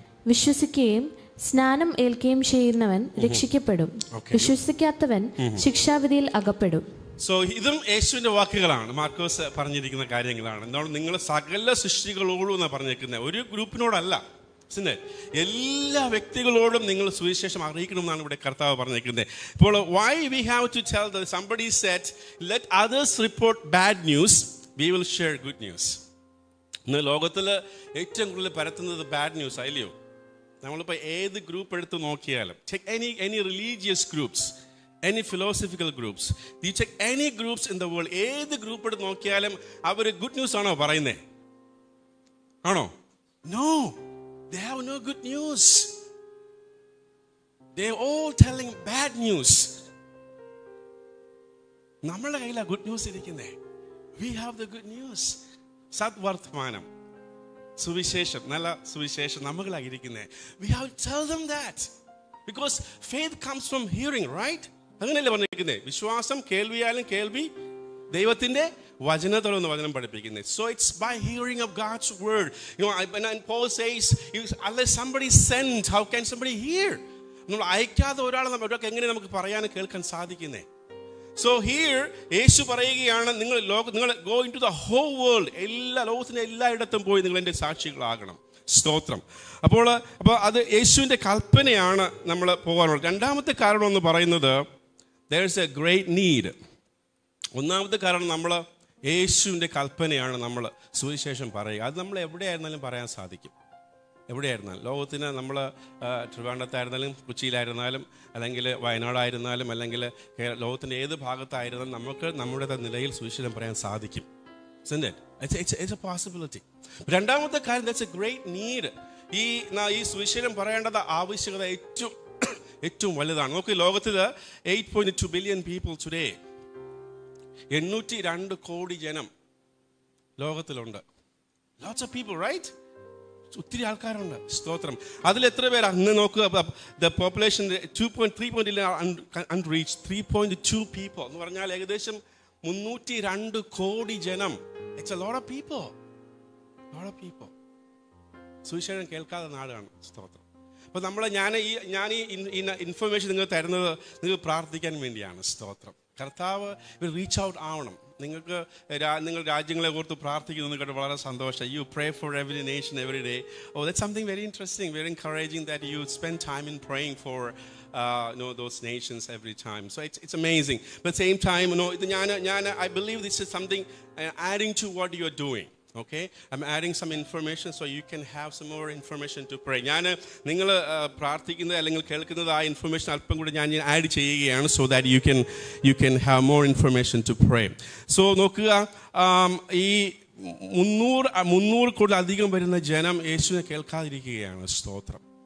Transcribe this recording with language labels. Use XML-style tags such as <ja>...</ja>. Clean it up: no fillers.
<ml>വിശ്വസിക്കുകയും സ്നാനം ഏൽക്കുകയും ചെയ്യുന്നവൻ രക്ഷിക്കപ്പെടും, വിശ്വസിക്കാത്തവൻ ശിക്ഷാവിധിയിൽ അകപ്പെടും. സോ ഇതും യേശുവിൻ്റെ വാക്കുകളാണ്, മാർക്കോസ് പറഞ്ഞിരിക്കുന്ന കാര്യങ്ങളാണ്. എന്താണ്? നിങ്ങൾ സകല സൃഷ്ടികളോടും എന്നാണ് പറഞ്ഞിരിക്കുന്നത്, ഒരു ഗ്രൂപ്പിനോടല്ല. എല്ലാ വ്യക്തികളോടും നിങ്ങൾ സുവിശേഷം അറിയിക്കണമെന്നാണ് ഇവിടെ കർത്താവ് പറഞ്ഞിരിക്കുന്നത്.</ml> <en>ഇപ്പോൾ why we have to tell that somebody said let others report bad news, we will share good news.</en> <ml>ഇന്ന് ലോകത്തിൽ ഏറ്റവും കൂടുതൽ പരത്തുന്നത് ബാഡ് ന്യൂസ് ആയില്ലയോ? നമ്മളിപ്പോൾ ഏത് ഗ്രൂപ്പ് എടുത്ത് നോക്കിയാലും</ml> <en>check any religious groups, any philosophical groups, you check any groups in the world,</en> <ml>ഏത് group എടുത്ത് നോക്കിയാലും അവർ ഗുഡ് ന്യൂസ് ആണോ പറയുന്നേ? ആണോ?</ml> <en>No, they have no good news. They're all telling bad news.</en> <ml>നമ്മളുടെ കയ്യിലാ ഗുഡ് ന്യൂസ് ഇരിക്കുന്നേ.</ml> <en>We have the good news.</en> <ml>സദ്വർത്തമാനം, സുവിശേഷം, നല്ല സുവിശേഷം നമ്മളിലായിരിക്കുന്നേ.</ml> <en>We have to tell them that because faith comes from hearing, right?</en> <ml>അങ്ങനെയല്ലേ പറഞ്ഞിരിക്കുന്നേ? വിശ്വാസം കേൾവിയാലും, കേൾവി ദൈവത്തിന്റെ വചനത്തോടൊന്ന് വചനം പഠിപ്പിക്കുന്നത്.</ml> <en>So it's by hearing of God's word. You know, and Paul says, unless somebody sent, how can somebody hear?</en> <ml>നമ്മൾ അയക്കാതെ ഒരാൾക്ക് എങ്ങനെ നമുക്ക് പറയാനും കേൾക്കാൻ സാധിക്കുന്നേ?</ml> <en>So here</en> <ml>യേശു പറയുകയാണ്, നിങ്ങൾ</ml> <en>go into the whole world,</en> <ml>എല്ലാ ലോകത്തിന്റെ എല്ലായിടത്തും പോയി നിങ്ങൾ എൻ്റെ സാക്ഷികളാകണം. സ്തോത്രം. അപ്പോൾ അത് യേശുവിൻ്റെ കൽപ്പനയാണ് നമ്മൾ പോകാനുള്ളത്. രണ്ടാമത്തെ കാരണം എന്ന് പറയുന്നത്</ml> <en>there is a great need.</en> <ml>ഒന്നാമത്തെ കാരണം നമ്മൾ യേശുവിൻ്റെ കൽപ്പനയാണ് നമ്മൾ സുവിശേഷം പറയുക. അത് നമ്മൾ എവിടെയായിരുന്നാലും പറയാൻ സാധിക്കും. എവിടെയായിരുന്നാലും ലോകത്തിന് നമ്മൾ ട്രിവാൻഡ്രത്തായിരുന്നാലും കൊച്ചിയിലായിരുന്നാലും അല്ലെങ്കിൽ വയനാടായിരുന്നാലും അല്ലെങ്കിൽ ലോകത്തിൻ്റെ ഏത് ഭാഗത്തായിരുന്നാലും നമുക്ക് നമ്മുടെ നിലയിൽ സുവിശേഷം പറയാൻ സാധിക്കും.</ml> <en>It's a possibility.</en> <ml>രണ്ടാമത്തെ കാര്യം,</ml> <en>that's a great need.</en> <ml>ഈ സുവിശേഷം പറയേണ്ടത് ആവശ്യകത ഏറ്റവും വലുതാണ്. നോക്കി, ലോകത്തിൽ</ml> <en>8.2 billion people today,</en> <ml>802 കോടി ജനം ലോകത്തിലുണ്ട്.</ml> <en>Lots of people, right?</en> <ml>ഒത്തിരി ആൾക്കാരുണ്ട്. സ്തോത്രം. അതിൽ എത്ര പേര് അന്ന് നോക്കുക, ദ പോപ്പുലേഷൻ 2.3 unreached, 3.2 people എന്ന് പറഞ്ഞാൽ ഏകദേശം 302 കോടി ജനം.</ml> <en>It's a lot of people.</en> <ml>സുവിശേഷം കേൾക്കാത്ത നാടാണ്. സ്തോത്രം. അപ്പോൾ ഞാൻ ഈ ഇൻഫർമേഷൻ നിങ്ങൾ തരുന്നത് നിങ്ങൾ പ്രാർത്ഥിക്കാൻ വേണ്ടിയാണ്. സ്തോത്രം. കർത്താവ് റീച്ച് ഔട്ട് ആവണം. നിങ്ങൾ രാജ്യങ്ങളെ ഓർത്ത് പ്രാർത്ഥിക്കുന്നത് കേട്ട് വളരെ സന്തോഷം.</ml> <en>You pray for every nation every day. Oh, that's something very interesting, very encouraging that you spend time in praying for those nations every time. So it's amazing. But at the same time, I believe this is something adding to what you are doing. Okay, I'm adding some information so you can have some more information to pray.</en> <ml>നിങ്ങൾ പ്രാർത്ഥിക്കുന്നത് അല്ലെങ്കിൽ കേൾക്കുന്നത് ആ information അല്പം കൂടി ഞാൻ add ചെയ്യുകയാണ്</ml> <en>so that you can have more information to pray.</en> <ml>So നോക്കുക, ഈ 300 കോടിലധികം വരുന്ന ജനം യേശുവിനെ കേൾക്കാതിരിക്കുകയാണ്. സ്തോത്രം.</ml>